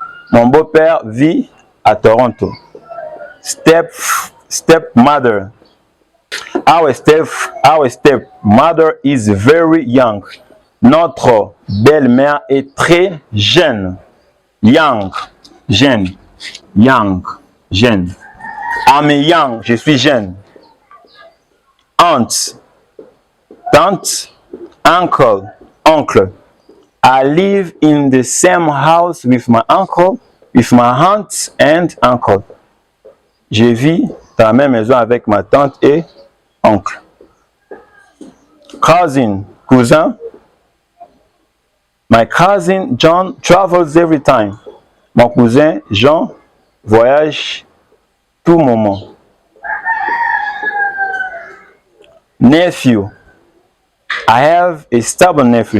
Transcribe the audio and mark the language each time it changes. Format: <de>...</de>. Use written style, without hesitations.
<fr>Mon beau-père vit à Toronto.</fr> <en>Stepmother. Our stepmother is very young.</en> <fr>Notre belle-mère est très jeune.</fr> <en>Young, jeune. Young, jeune. I'm young,</en> <fr>je suis jeune.</fr> <en>Aunt, tante, uncle, oncle. I live in the same house with my uncle, with my aunt and uncle.</en> <fr>Je vis dans la même maison avec ma tante et oncle.</fr> <en>Cousin, cousin. My cousin John travels every time.</en> <fr>Mon cousin Jean voyage tout moment.</fr> <en>Nephew. I have a stubborn nephew.</en>